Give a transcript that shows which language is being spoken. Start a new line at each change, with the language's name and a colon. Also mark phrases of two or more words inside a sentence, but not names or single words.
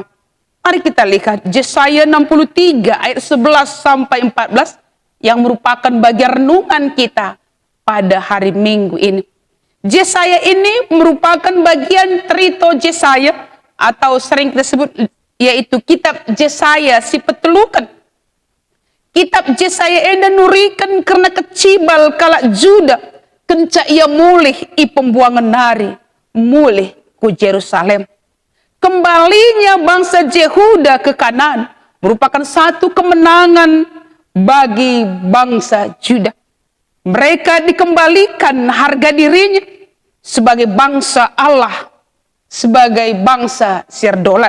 Indonesian: Mari kita lihat Yesaya 63 ayat 11 sampai 14 yang merupakan bagian renungan kita pada hari Minggu ini. Yesaya ini merupakan bagian Trito Yesaya atau sering kita sebut yaitu kitab Yesaya
Batak Karo: si petelukan. Kitab Yesaya eda nurikan karena kecibal kalak Juda kenca ia mulih i pembuangan nari mulih ku Yerusalem.
Indonesian: Kembalinya bangsa Yehuda ke Kanaan merupakan satu kemenangan bagi bangsa Juda. Mereka dikembalikan harga dirinya sebagai bangsa Allah, sebagai bangsa sirdolat.